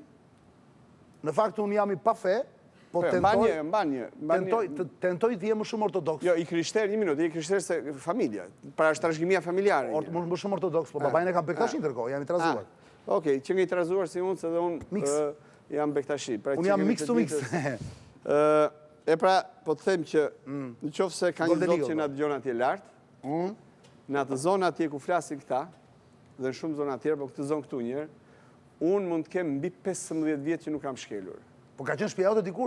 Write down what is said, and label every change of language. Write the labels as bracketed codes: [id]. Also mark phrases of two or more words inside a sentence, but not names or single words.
[sq] Në fakt unë jam i pa fe, po tentoj të jem më shumë ortodoks. Jo, i krishter, një minutë, i krishter se familja. Pra është trashëgimia familjare. Më shumë ortodoks, po babain e kam bektashi ndërkohë, jam i trazuar. Okej, që nga i trazuar si unë, se dhe unë jam bektashi. Unë jam [en] mix to mix. [sq] E pra, po të them që në qofë se ka një zot që nga dëgjon atje lartë, në atë zonë atje ku flasin këta, dhe në shumë zonë atjerë, po këtë zonë këtu njërë, unë mund të kem mbi 15 vjetë që nuk kam shkelur. Po ka qenë shtëpia jote dikur?